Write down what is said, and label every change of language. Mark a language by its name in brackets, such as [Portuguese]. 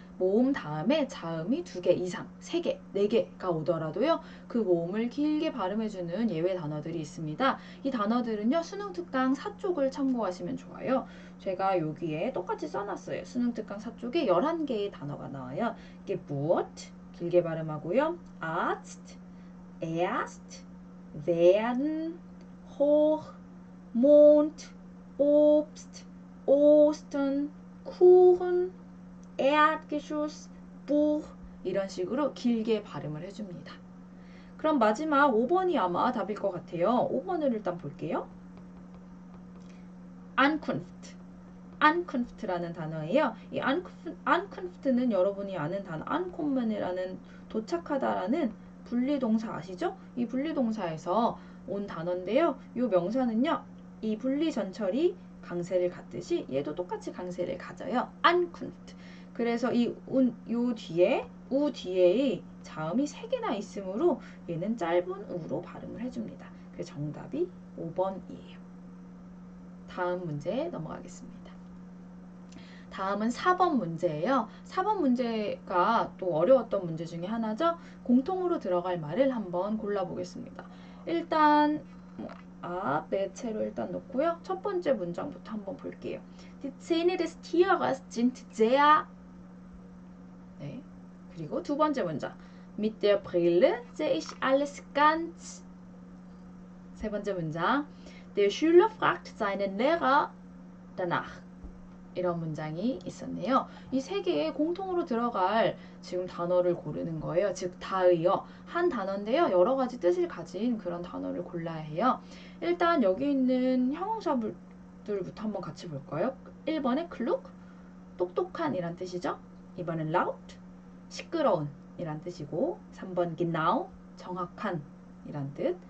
[Korean] 모음 다음에 자음이 2개 이상, 3개, 4개가 오더라도요. 그 모음을 길게 발음해주는 예외 단어들이 있습니다. 이 단어들은요. 수능특강 4쪽을 참고하시면 좋아요. 제가 여기에 똑같이 써놨어요. 수능특강 4쪽에 11개의 단어가 나와요. 이게 부어트, 길게 발음하고요. [German] Arzt, Erst, werden, hoch, Mond, Obst, Ostern, Kuchen, Erdgeschoss, Buch [Korean] 이런 식으로 길게 발음을 해줍니다. 그럼 마지막 5번이 아마 답일 것 같아요. 5번을 일단 볼게요. Ankunft, Ankunft라는 단어예요. 이 Ankunft는 여러분이 아는 단어 Ankommen이라는 도착하다라는 분리동사 아시죠? 이 분리동사에서 온 단어인데요. 이 명사는요. 이 분리 전철이 강세를 갖듯이 얘도 똑같이 강세를 가져요. [German] Ankunft. [Korean] 그래서 요 뒤에 우 뒤에 자음이 3개나 있으므로 얘는 짧은 우로 발음을 해줍니다. 그래서 정답이 5번이에요. 다음 문제 넘어가겠습니다. 다음은 4번 문제예요. 4번 문제가 또 어려웠던 문제 중에 하나죠. 공통으로 들어갈 말을 한번 골라보겠습니다. 일단 아, 매체로 일단 놓고요. 첫 번째 문장부터 한번 볼게요. [German] Die Zähne des Tieres sind sehr. [Korean] 네. 그리고 두 번째 문장. [German] Mit der Brille sehe ich alles ganz. [Korean] 세 번째 문장. [German] Der Schüler fragt seinen Lehrer danach. [Korean] 이런 문장이 있었네요. 이 세 개에 공통으로 들어갈 지금 단어를 고르는 거예요. 즉 다의어. 한 단어인데요. 여러 가지 뜻을 가진 그런 단어를 골라야 해요. 일단 여기 있는 형용사들부터 한번 같이 볼까요? 1번에 klug, 똑똑한 이란 뜻이죠. 2번은 laut, 시끄러운 이란 뜻이고 3번 genau, 정확한 이란 뜻.